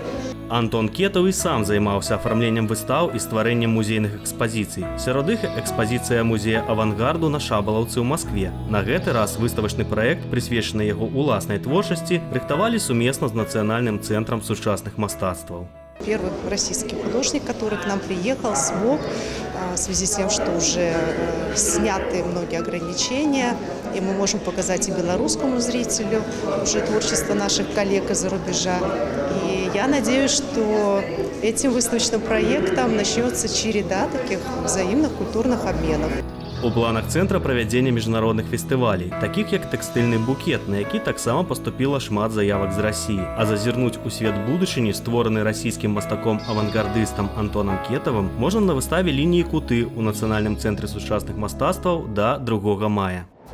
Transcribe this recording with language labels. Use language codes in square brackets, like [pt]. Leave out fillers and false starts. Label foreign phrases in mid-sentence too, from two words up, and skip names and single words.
[be] Антон Кетаў і сам займаўся афармленнем выстаў і стварэннем музейных экспазіцый. Сярод іх экспазіцыя музея авангарду на Шабалаўцы ў Маскве. На гэты раз выставачны праект, прысвечаны яго уласнай творчасці, рыхтавалі сумесна з Нацыянальным цэнтрам сучасных мастацтваў. [ru] Первый российский художник, который к нам приехал, смог, в связи с тем, что уже сняты многие ограничения, и мы можем показать и белорусскому зрителю уже творчество наших коллег из-за рубежа. И я надеюсь, что этим выставочным проектом начнется череда таких взаимных культурных обменов. [be] У планах цэнтра правядзення міжнародных фестывалей, такіх як тэкстыльны букет, на які таксама паступіла шмат заявак з Расіі. А зазірнуць у свет будучыні, створаны расійскім мастаком-авангардыстам Антонам Кетавым, можна на выставе лініі куты ў Нацыянальным цэнтры сучасных мастацтваў да 2 мая.